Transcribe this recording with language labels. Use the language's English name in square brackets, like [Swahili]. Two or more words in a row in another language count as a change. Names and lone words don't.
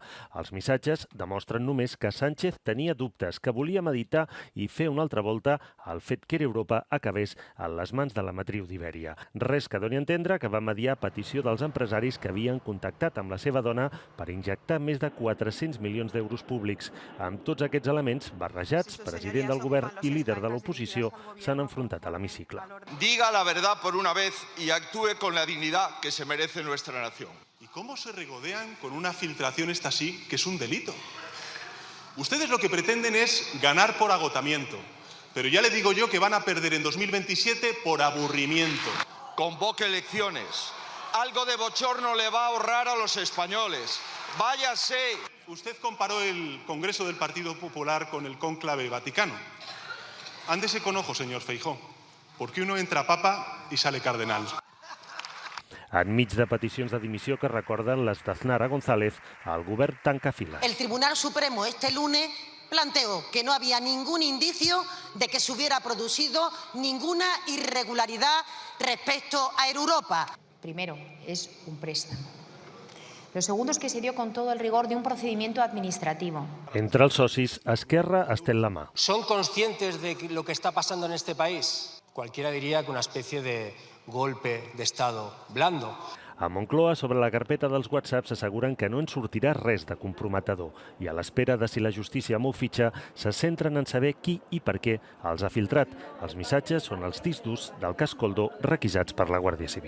[Catalan] Els missatges demostren només que Sánchez tenia dubtes, que volia meditar i fer una altra volta al fet que Air Europa acabés en les mans de la matriu d'Ibèria. Res que doni a entendre que va mediar a petició dels empresaris que havien contactat amb la seva dona per injectar més de 400 milions d'euros públics. Amb tots aquests elements barrejats, president del govern i líder de l'oposició s'han enfrontat a l'hemicicle. [Spanish] Diga la verdad por una vez y actúe con la dignidad que se merece nuestra nación. ¿Y cómo se regodean con una filtración esta sí, que es un delito? Ustedes lo que pretenden es ganar por agotamiento, pero ya le digo yo que van a perder en 2027 por aburrimiento. Convoque elecciones. Algo de bochorno le va a ahorrar a los españoles. Váyase. Usted comparó el Congreso del Partido Popular con el cónclave vaticano. Ándese con ojo, señor Feijóo, porque uno entra papa y sale cardenal. [Catalan] Enmig de peticions de dimissió que recorden les d'Aznara González, el govern tanca files. [Spanish] El Tribunal Supremo este lunes planteó que no había ningún indicio de que se hubiera producido ninguna irregularidad respecto a Air Europa. Primero, es un préstamo. Lo segundo es que se dio con todo el rigor de un procedimiento administrativo. [Catalan] Entre els socis, Esquerra estén la mà. [Spanish] ¿Son conscientes de lo que está pasando en este país? Cualquiera diría que una especie de golpe de Estado blando. [Catalan] A Moncloa, sobre la carpeta dels WhatsApps, asseguren que no en sortirà res de comprometedor i a l'espera de si la justícia mou fitxa se centren en saber qui i per què els ha filtrat. Els missatges són els discs durs del cas Koldo requisats per la Guàrdia Civil.